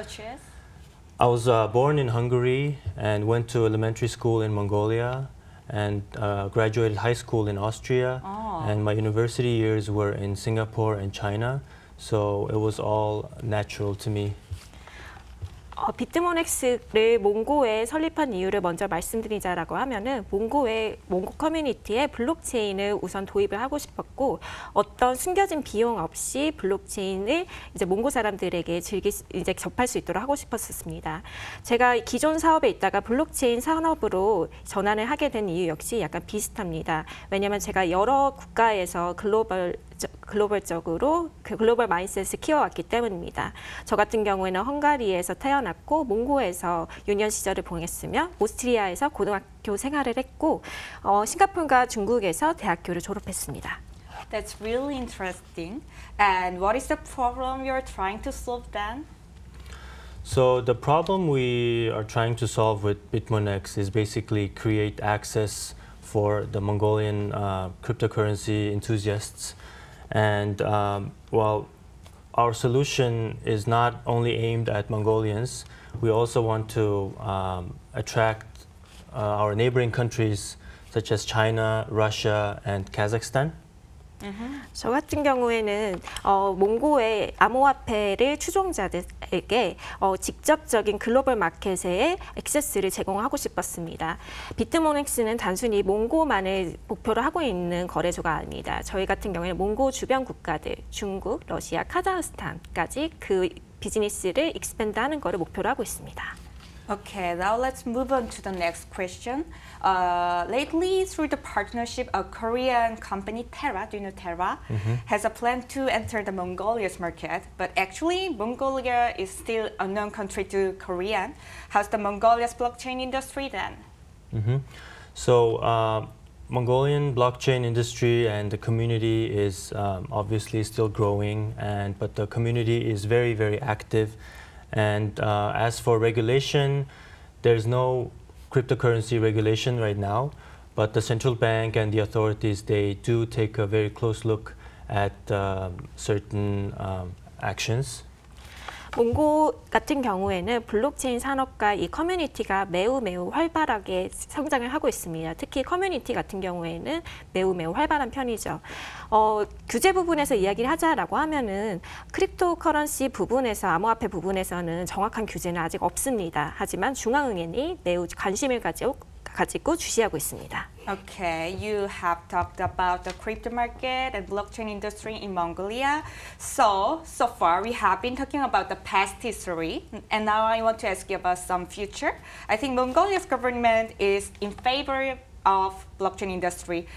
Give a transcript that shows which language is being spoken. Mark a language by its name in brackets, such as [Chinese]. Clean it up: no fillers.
[English] Such as? I was born in Hungary and went to elementary school in Mongolia and graduated high school in Austria, and my university years were in Singapore and China. So it was all natural to me. [Korean] 비트모넥스를 몽고에 설립한 이유를 먼저 말씀드리자라고 하면은 몽고 커뮤니티에 블록체인을 우선 도입을 하고 싶었고, 어떤 숨겨진 비용 없이 블록체인을 이제 몽고 사람들에게 이제 접할 수 있도록 하고 싶었습니다. 제가 기존 사업에 있다가 블록체인 산업으로 전환을 하게 된 이유 역시 약간 비슷합니다. 왜냐하면 제가 여러 국가에서 글로벌 글로벌적으로 그 글로벌 마인드셋을 키워왔기 때문입니다. 저 같은 경우에는 헝가리에서 태어났고 몽고에서 유년 시절을 보냈으며 오스트리아에서 고등학교 생활을 했고 싱가포르과 중국에서 대학교를 졸업했습니다. [English] That's really interesting. And what is the problem you're trying to solve then? So the problem we are trying to solve with BitMonex is basically create access for the Mongolian cryptocurrency enthusiasts. And while our solution is not only aimed at Mongolians, we also want to attract our neighboring countries such as China, Russia, and Kazakhstan. [Korean] 저 같은 경우에는 몽고의 암호화폐를 추종자들에게 직접적인 글로벌 마켓에 액세스를 제공하고 싶었습니다. 비트모넥스는 단순히 몽고만을 목표로 하고 있는 거래소가 아닙니다. 저희 같은 경우에는 몽고 주변 국가들, 중국, 러시아, 카자흐스탄까지 그 비즈니스를 익스펜드하는 것을 목표로 하고 있습니다. [English] Okay, now let's move on to the next question. Lately, through the partnership, a Korean company, Terra, do you know Terra, has a plan to enter the Mongolia's market. But actually, Mongolia is still a known country to Korean. How's the Mongolia's blockchain industry then? So Mongolian blockchain industry and the community is obviously still growing, but the community is very, very active. And as for regulation, there's no cryptocurrency regulation right now, but the central bank and the authorities, they do take a very close look at certain actions. [Korean] 몽고 같은 경우에는 블록체인 산업과 이 커뮤니티가 매우 활발하게 성장을 하고 있습니다. 특히 커뮤니티 같은 경우에는 매우 활발한 편이죠. 규제 부분에서 이야기를 하자라고 하면은 크립토커런시 부분에서 암호화폐 부분에서는 정확한 규제는 아직 없습니다. 하지만 중앙은행이 매우 관심을 가지고 주시하고 있습니다. [English] Okay, you have talked about the crypto market and blockchain industry in Mongolia. So far we have been talking about the past history, and now I want to ask you about some future. I think Mongolia's government is in favor of blockchain industry.